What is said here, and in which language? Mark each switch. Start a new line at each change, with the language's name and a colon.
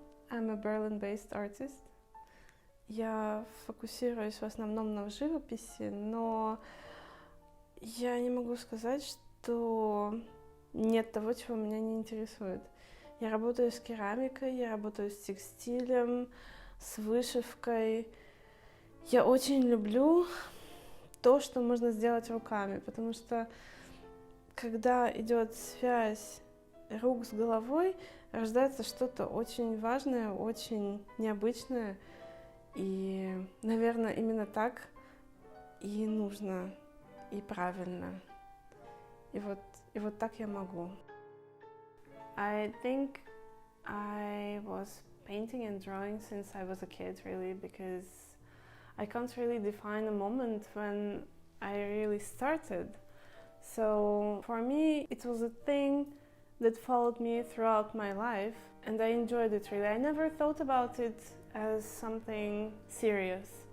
English: I'm a Berlin-based artist.
Russian: Я фокусируюсь в основном на живописи, но я не могу сказать, что нет того, чего меня не интересует. Я работаю с керамикой, я работаю с текстилем, с вышивкой. Я очень люблю то, что можно сделать руками, потому что когда идет связь рук с головой, рождается что-то очень важное, очень необычное. И, наверное, именно так и нужно, и правильно. И вот так я могу.
English: I think I was painting and drawing since I was a kid, really, because I can't really define a moment when I really started. So for me, it was a thing that followed me throughout my life, and I enjoyed it really. I never thought about it as something serious.